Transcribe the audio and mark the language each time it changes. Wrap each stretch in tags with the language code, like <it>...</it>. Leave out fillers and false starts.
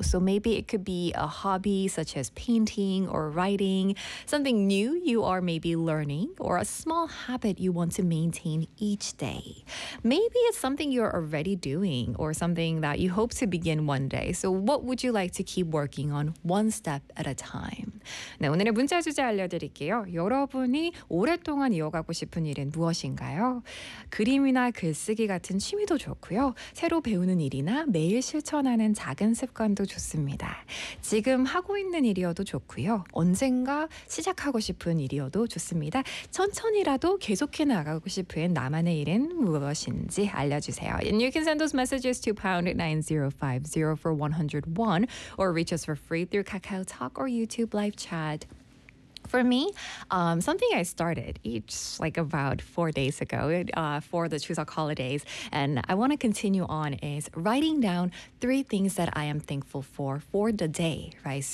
<en>So maybe it could be a hobby such as painting or writing, something new you are maybe learning, or a small habit you want to maintain each day. Maybe it's something you're already doing or something that you hope to begin one day. So what would you like to keep working on one step at a time?</en> <ko>네, 오늘의 문자 주제 알려드릴게요. 여러분 오랫동안 이어가고 싶은 일은 무엇인가요? 그림이나 글쓰기 같은 취미도 좋고요. 새로 배우는 일이나 매일 실천하는 작은 습관도 좋습니다. 지금 하고 있는 일이어도 좋고요. 언젠가 시작하고 싶은 일이어도 좋습니다. 천천히라도 계속해 나가고 싶은 나만의 일은 무엇인지 알려주세요.</ko> <en>And you can send those messages to #9050 for 101 or reach us for free through KakaoTalk or YouTube Live Chat. For me, something I started about 4 days ago for the Chuseok holidays, and I want to continue on, is writing down three things that I am thankful for the day, right?</en>